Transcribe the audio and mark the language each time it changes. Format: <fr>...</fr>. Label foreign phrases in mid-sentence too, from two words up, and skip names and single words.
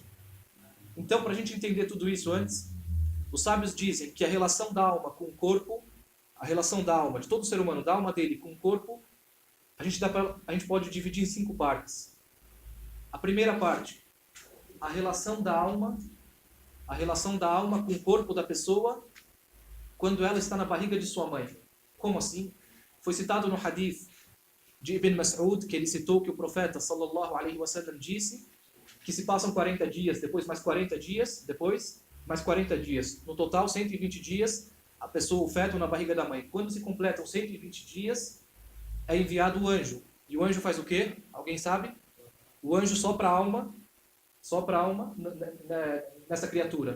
<pt>Então, para a gente entender tudo isso antes, os sábios dizem que a relação da alma com o corpo, a relação da alma, de todo ser humano, da alma dele com o corpo, a gente pode dividir em 5 partes. A primeira parte, a relação da alma com o corpo da pessoa quando ela está na barriga de sua mãe. Como assim? Foi citado no hadith de Ibn Mas'ud, que ele citou que o profeta</pt> <ar>صلى الله عليه وسلم</ar> <pt>disse que se passam 40 dias, depois mais 40 dias, depois mais 40 dias. No total, 120 dias, a pessoa, o feto na barriga da mãe. Quando se completam 120 dias, é enviado o anjo. E o anjo faz o quê? Alguém sabe? O anjo sopra a alma nessa criatura.</pt>